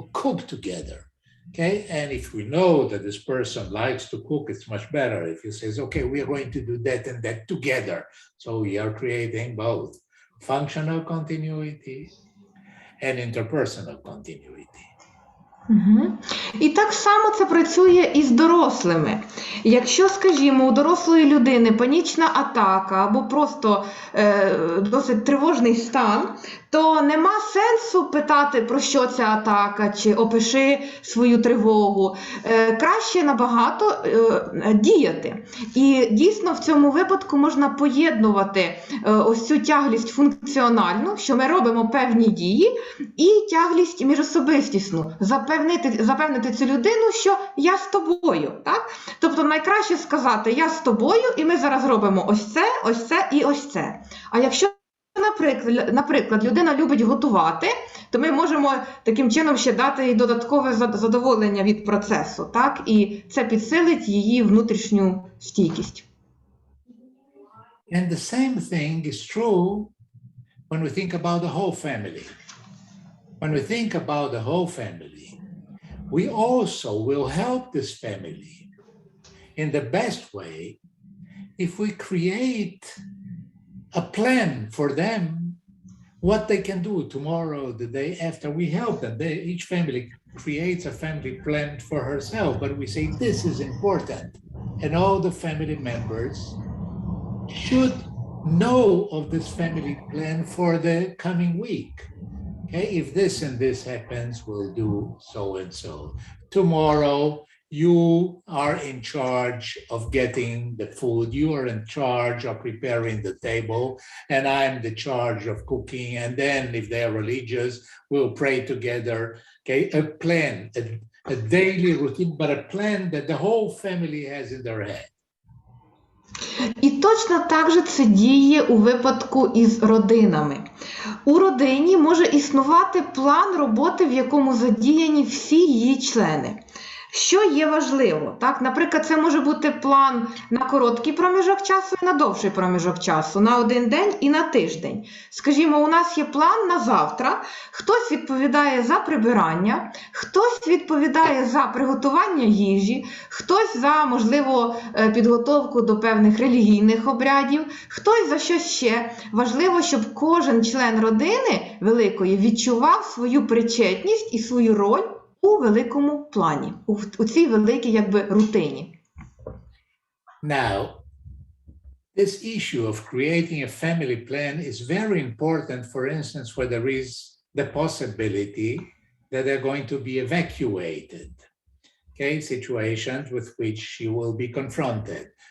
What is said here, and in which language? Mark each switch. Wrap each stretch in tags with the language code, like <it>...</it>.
<en>We'll cook together. Okay, and if we know that this person likes to cook, it's much better if he says, okay, we are going to do that and that together. So we are creating both functional continuity and interpersonal continuity. Угу.</en> <uk>І так само це працює і з дорослими. Якщо, скажімо, у дорослої людини панічна атака або просто досить тривожний стан, то нема сенсу питати, про що ця атака, чи опиши свою тривогу. Краще набагато діяти. І дійсно в цьому випадку можна поєднувати ось цю тяглість функціональну, що ми робимо певні дії, і тяглість міжособистісну. Запевнити цю людину, що я з тобою. Так? Тобто найкраще сказати я з тобою, і ми зараз робимо ось це і ось це. А якщо, наприклад, людина любить готувати, то ми можемо таким чином ще дати їй додаткове задоволення від процесу. Так? І це підсилить її внутрішню стійкість.</uk> <en>And the same thing is true when we think about the whole family. When we think about the whole family, we also will help this family in the best way if we create a plan for them, what they can do tomorrow, the day after. We help them. Each family creates a family plan for herself, but we say this is important. And all the family members should know of this family plan for the coming week. Okay, if this and this happens, we'll do so and so. Tomorrow, you are in charge of getting the food. You are in charge of preparing the table, and I'm the charge of cooking. And then if they're religious, we'll pray together. Okay, a plan, a daily routine, but a plan that the whole family has in their head.</en> <uk>І точно так же це діє у випадку із родинами. У родині може існувати план роботи, в якому задіяні всі її члени. Що є важливо? Так? Наприклад, це може бути план на короткий проміжок часу і на довший проміжок часу, на один день і на тиждень. Скажімо, у нас є план на завтра, хтось відповідає за прибирання, хтось відповідає за приготування їжі, хтось за, можливо, підготовку до певних релігійних обрядів, хтось за щось ще. Важливо, щоб кожен член родини великої відчував свою причетність і свою роль у великому плані, у цій великій рутині.</uk> <en>Now, this issue of creating a family plan is very important, for instance, where there is the possibility that they're going to be evacuated. Okay, situations with which you will be confronted.</en>